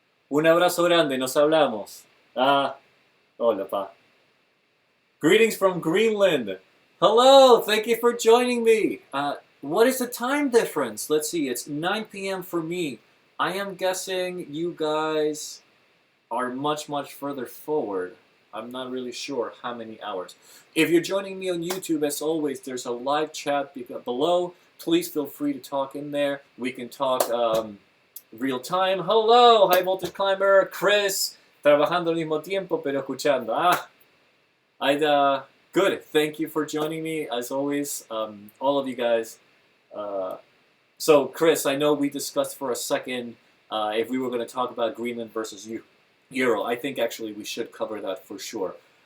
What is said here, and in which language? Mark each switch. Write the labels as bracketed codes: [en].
[es] Un abrazo grande, nos hablamos. Hola, pa. [en] Greetings from Greenland. Hello, thank you for joining me. What is the time difference? Let's see, it's 9 p.m. for me. I am guessing you guys are much, much further forward. I'm not really sure how many hours. If you're joining me on YouTube, as always, there's a live chat below. Please feel free to talk in there. We can talk real time. Hello, High Voltage Climber, Chris. [es] Trabajando al mismo tiempo, pero escuchando. [en] Good. Thank you for joining me, as always, all of you guys. So, Chris, I know we discussed for a second if we were going to talk about Greenland versus Euro. I think actually we should cover that for sure.